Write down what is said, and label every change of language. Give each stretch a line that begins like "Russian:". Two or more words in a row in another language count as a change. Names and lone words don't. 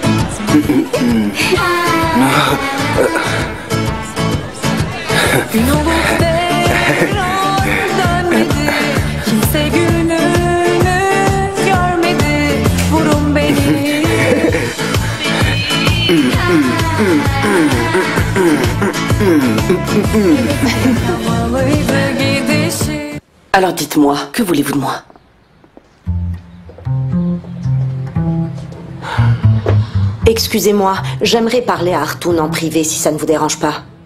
Turkish: Gün olup devran dönmedi, kimse gününü görmedi, vurun beni.
French: Alors dites-moi, que voulez-vous de moi? Excusez-moi, j'aimerais parler à Artoun en privé si ça ne vous dérange pas.